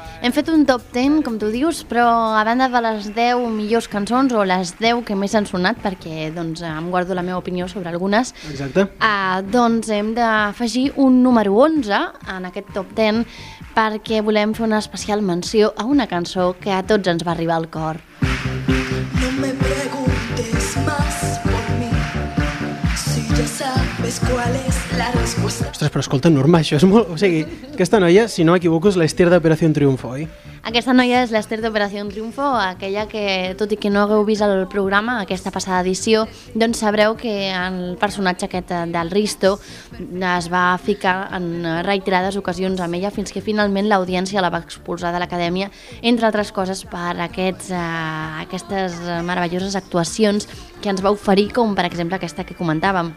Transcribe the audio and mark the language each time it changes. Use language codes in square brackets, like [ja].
[ca] Hem fet un top 10, com tu dius, però a banda de les 10 millors cançons o les 10 que més han sonat, perquè doncs em guardo la meva opinió sobre algunes. Exacte. Doncs hem d'afegir un número 11 en aquest top 10, perquè volem fer una especial menció a una cançó que a tots ens va arribar al cor. [es] No me preguntes más por mí si ya sabes cuál es la respuesta. [ca] Ostres, però escolta, Norma, això és molt... O sigui, aquesta noia, si no m'equivoco, és l'Esther d'Operació Triunfo, oi? Aquesta noia és l'Esther d'Operació Triunfo, aquella que, tot i que no hagueu vist el programa aquesta passada edició, doncs sabreu que el personatge aquest del Risto es va ficar en reiterades ocasions amb ella fins que finalment l'audiència la va expulsar de l'acadèmia, entre altres coses per aquestes meravelloses actuacions que ens va oferir, com per exemple aquesta que comentàvem.